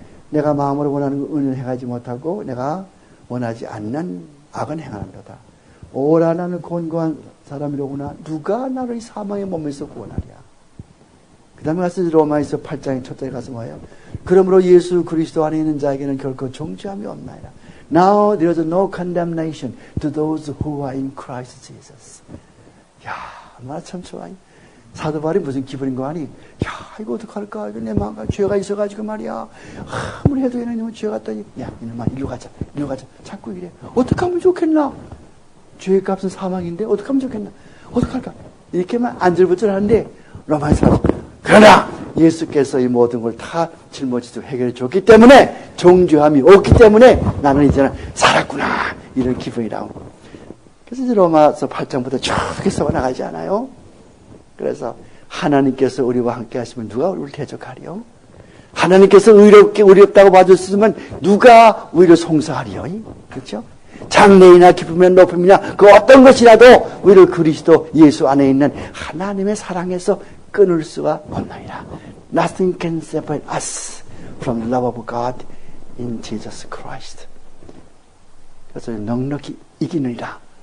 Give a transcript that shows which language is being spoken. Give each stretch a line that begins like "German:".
Korean: 내가 마음으로 원하는 은을 행하지 못하고 내가 원하지 않는 악은 행하는도다. 오라 나는 곤고한 사람이로구나. 누가 나를 이 사망의 몸에서 구원하랴. 그 다음에 가서 로마에서 8장의 첫 절에 가서 뭐예요? 그러므로 예수 그리스도 안에 있는 자에게는 결코 정죄함이 없나이다.
English: Now there is no condemnation to those who are in Christ Jesus.
Korean: 야, 얼마나 참 좋아. 사도 바울이 무슨 기분인 거 아니? 야, 이거 어떡할까? 이거 내 마음과 죄가 있어가지고 말이야. 아무리 해도 얘는 죄가 있더니, 야, 이놈아, 일로 가자. 자꾸 이래. 어떡하면 좋겠나? 죄의 값은 사망인데, 어떡하면 좋겠나? 어떡할까? 이렇게만 안절부절하는데, 로마에서 그러나 예수께서 이 모든 걸 다 짊어지고 해결해 줬기 때문에 정죄함이 없기 때문에 나는 이제는 살았구나 이런 기분이라고. 그래서 이제 로마서 8장부터 쭉 써나가지 않아요? 그래서 하나님께서 우리와 함께 하시면 누가 우리를 대적하리요? 하나님께서 의롭다고 봐줬으면 누가 우리를 송사하리요? 그렇죠? 장래이나 기쁨이나 높음이나 그 어떤 것이라도 우리를 그리스도 예수 안에 있는 하나님의 사랑에서 끊을 수가 없나이다.
English: Nothing can separate us from the love of God in Jesus Christ.
Korean: 그래서 넉넉히 이기느니라.